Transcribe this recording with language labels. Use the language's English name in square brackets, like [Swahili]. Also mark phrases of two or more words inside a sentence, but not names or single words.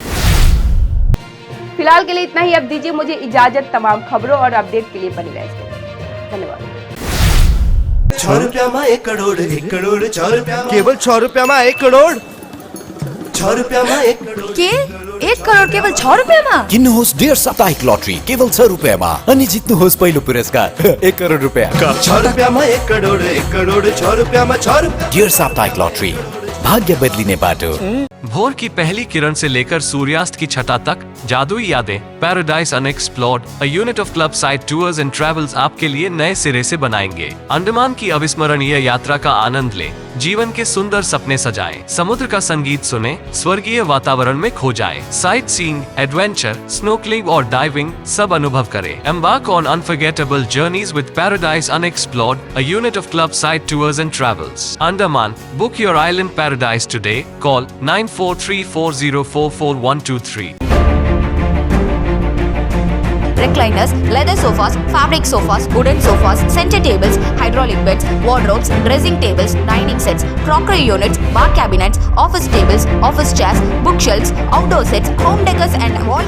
[Hindi] फिलहाल के लिए इतना ही। अब दीजिए मुझे इजाजत। तमाम खबरों और अपडेट के लिए बने रहिए। धन्यवाद। 6 रुपया में 1 करोड़ 1 करोड़ 6 रुपया केवल 6 रुपया में 1 करोड़ 6 रुपया में 1 करोड़ [Nepali] के 1 करोड केवल 6 रुपैयाँमा। किन्नुहोस् डेढ साप्ताहिक लटरी केवल 6 रुपैयाँमा अनि जित्नुहोस् पहिलो पुरस्कार 1 करोड रुपैयाँ। [Hindi] 6 रुपया में 1 करोड़ 1 करोड़ 6 रुपया में 6 रुपया। [Nepali] डेढ साप्ताहिक लटरी, भाग्य बदलिने बाटो। [Hindi] भोर की पहली किरण से लेकर सूर्यास्त की छटा तक जादुई यादें। पैराडाइज अनएक्सप्लोर्ड, [English] a unit of [Hindi] क्लब साइड टूर्स एंड ट्रैवल्स आपके लिए नए सिरे से बनाएंगे। अंडमान की अविस्मरणीय यात्रा का आनंद लें, जीवन के सुंदर सपने सजाएं, समुद्र का संगीत सुने, स्वर्गीय वातावरण में खो जाएं। [English] sight seeing, adventure, snorkeling [Hindi] और डाइविंग सब अनुभव करें। [English] Embark on unforgettable journeys with Paradise Unexplored, a unit of Club Side Tours and Travels. Andaman, book your island paradise today. कॉल 9434044123। Recliners, leather sofas, fabric sofas, wooden sofas, center tables, hydraulic beds, wardrobes, dressing tables, dining sets, crockery units, bar cabinets, office tables, office chairs, bookshelves, outdoor sets, home decors and wall